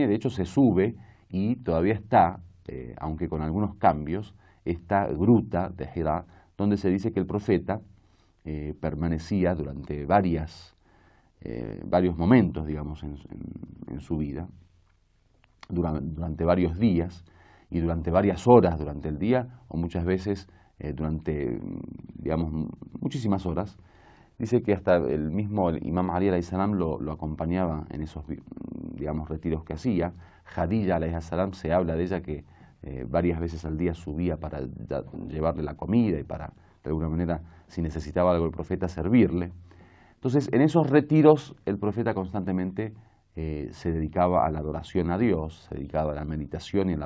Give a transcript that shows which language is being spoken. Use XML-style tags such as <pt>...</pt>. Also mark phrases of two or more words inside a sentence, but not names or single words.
<es>De hecho, se sube y todavía está, aunque con algunos cambios, esta gruta de Hira, donde se dice que el profeta permanecía durante varios momentos, digamos, en su vida, durante varios días y durante varias horas durante el día, o muchas veces durante, digamos, muchísimas horas. Dice que hasta el mismo Imam Ali</es> <ar>عليه السلام</ar> <es>lo acompañaba en esos, digamos, retiros que hacía.</es> <ar>Khadija عليه السلام,</ar> <es>se habla de ella que varias veces al día subía para llevarle la comida y para, de alguna manera, si necesitaba algo el profeta, servirle. Entonces, en esos retiros el profeta constantemente se dedicaba a la adoración a Dios, se dedicaba a la meditación y a la</es>